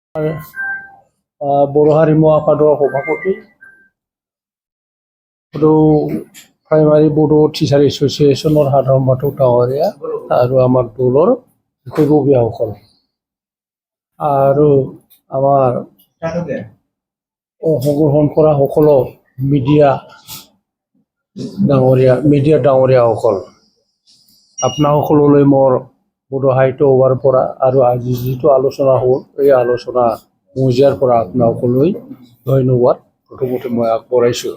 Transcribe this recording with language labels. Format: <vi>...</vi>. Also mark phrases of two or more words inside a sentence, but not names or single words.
<brx>बर' हारिमु आफादर सभापति</brx> <as>प्राइमारी बड' टिचार एस'सिएशনৰ সাধাৰণ সম্পাদক ডাঙৰীয়া আৰু আমাৰ দলৰ বিষয়ববীয়াসকল আৰু আমাৰ অংশগ্ৰহণ কৰা সকলো মিডিয়া ডাঙৰীয়াসকল আপোনাৰ সকলোলৈ মোৰ বড়ো সাহিত্য সভাৰ পৰা আৰু আজি যিটো আলোচনা হ'ল এই আলোচনা মজিয়াৰ পৰা আপোনাৰ সকলোলৈ ধন্যবাদ প্ৰথমতে মই আগবঢ়াইছোঁ।</as>